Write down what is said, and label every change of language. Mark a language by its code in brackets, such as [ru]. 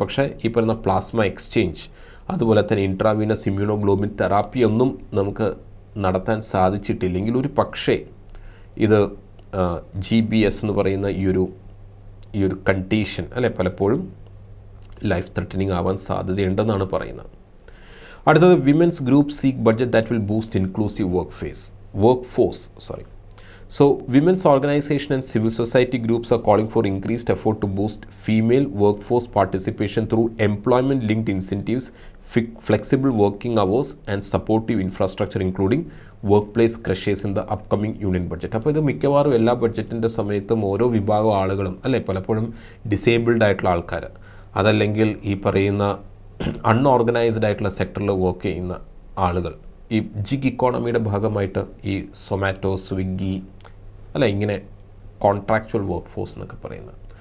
[ml] പക്ഷേ ഈ പറയുന്ന പ്ലാസ്മ എക്സ്ചേഞ്ച്, അതുപോലെ തന്നെ ഇൻട്രാവീനസ് ഇമ്മ്യൂണോഗ്ലോബിൻ തെറാപ്പിയൊന്നും നമുക്ക് നടത്താൻ സാധിച്ചിട്ടില്ലെങ്കിൽ ഒരു പക്ഷേ ഇത് GBS എന്ന് പറയുന്ന ഈ ഒരു കണ്ടീഷൻ, അല്ലെ, പലപ്പോഴും ലൈഫ് ത്രെറ്റനിങ് ആവാൻ സാധ്യതയുണ്ടെന്നാണ് പറയുന്നത്. [en] അടുത്തത്, women's group seek budget that will boost inclusive work force. So, women's organization and civil society groups are calling for increased effort to boost female workforce participation through employment-linked incentives, flexible working hours and supportive infrastructure including workplace crashes in the upcoming union budget. [ml] അപ്പോൾ ഇത് മിക്കവാറും എല്ലാ ബഡ്ജറ്റിൻ്റെ സമയത്തും ഓരോ വിഭാഗം ആളുകളും, അല്ലേ, പലപ്പോഴും ഡിസേബിൾഡ് ആയിട്ടുള്ള ആൾക്കാർ, അതല്ലെങ്കിൽ ഈ പറയുന്ന അൺഓർഗനൈസ്ഡ് ആയിട്ടുള്ള സെക്ടറിൽ വർക്ക് ചെയ്യുന്ന ആളുകൾ, ഈ ജിഗ് ഇക്കോണമിയുടെ ഭാഗമായിട്ട് ഈ സൊമാറ്റോ, സ്വിഗ്ഗി, അല്ല, ഇങ്ങനെ കോൺട്രാക്ച്വൽ വർക്ക് ഫോഴ്സ് എന്നൊക്കെ പറയുന്നത്.